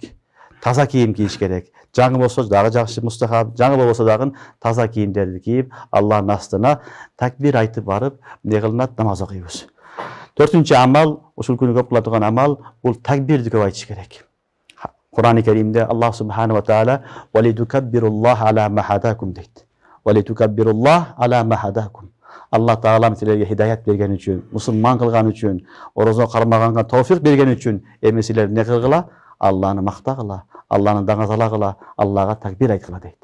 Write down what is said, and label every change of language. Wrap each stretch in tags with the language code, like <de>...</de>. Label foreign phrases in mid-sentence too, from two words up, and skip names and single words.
<ky>Таза кийим кийиш керек. Жаңы болсо дагы жакшы мустахаб, жаңы болбосо дагы таза кийимдерди кийип, Алланын астына такбир айтып барып, не кылынат? Намаз окуйбуз. 4-нчү амал, ушул күнү көп кыла турган амал, бул такбирди көп айтыш керек. Кур'ан-ы Керимде</ky> <ar>الله سبحانه وتعالى «ولتكبروا الله على ما هداكم»</ar> <ky>дейт.</ky> <ar>«ولتكبروا الله على ما هداكم».</ar> <ky>Алла Таала силерге хидаят берген үчүн, мусулман кылган үчүн, орозо кармаганга товфик берген үчүн, эми силер не кылгыла? Алланы мактагыла, Алланы даңазалагыла, Аллага такбир айткыла дейт.</ky>